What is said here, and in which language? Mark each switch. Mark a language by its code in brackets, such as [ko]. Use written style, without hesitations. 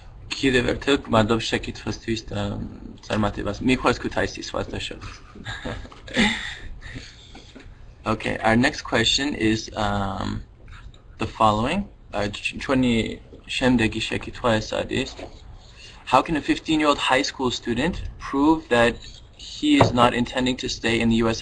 [ka] კიდევ ერთხელ გმადლობ შეკითხვისთვის და წარმატებას. მიყვარს ქუთაისის ვაზდაშო. [en] Okay, our next question is the following. [ka] ჩვენი შემდეგი შეკითხვა ეს არის. [en] How can a 15-year-old high school student prove that he is not intending to stay in the U.S.